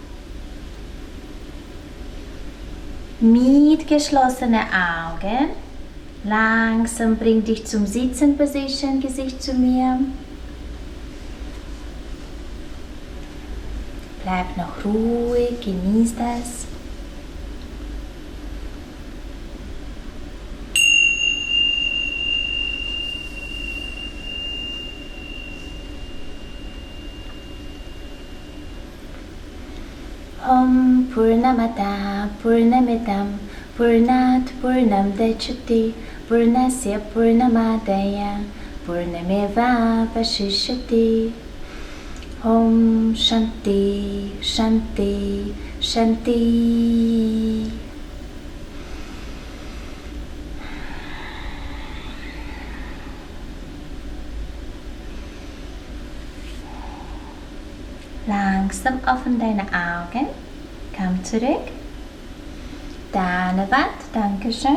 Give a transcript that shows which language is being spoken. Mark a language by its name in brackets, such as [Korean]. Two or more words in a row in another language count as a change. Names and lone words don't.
[German] Mit geschlossenen Augen. Langsam bring dich zum Sitzen-Position, Gesicht zu mir. Bleib noch ruhig, genieß das. [Sanskrit] Om Purnamata Purnamidam Purnat Purnam Dachyati Purnasya Purnamadaya Purnameva Vashishyati. Om Shanti Shanti Shanti. [German] Langsam offen deine Augen. Komm zurück. Deine Wand. Dankeschön.